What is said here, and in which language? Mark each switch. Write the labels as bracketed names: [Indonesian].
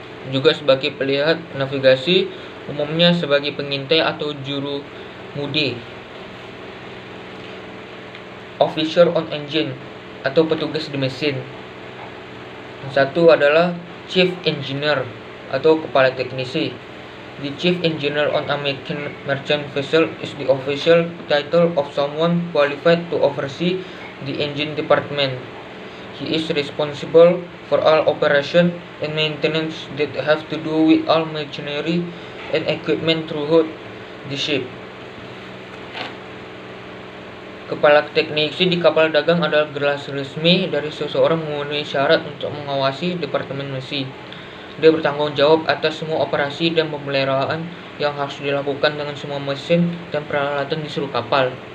[Indonesian] Juga sebagai pelihat navigasi, umumnya sebagai pengintai atau juru mudi. [English] Officer on engine [Indonesian] atau petugas di mesin. Yang satu adalah Chief Engineer atau kepala teknisi. [English] The Chief Engineer on a merchant vessel is the official title of someone qualified to oversee the engine department. He is responsible for all operation and maintenance that have to do with all machinery and equipment throughout the ship. [Indonesian] Kepala teknisi di kapal dagang adalah gelar resmi dari seseorang memenuhi syarat untuk mengawasi departemen mesin. Dia bertanggung jawab atas semua operasi dan pemeliharaan yang harus dilakukan dengan semua mesin dan peralatan di seluruh kapal.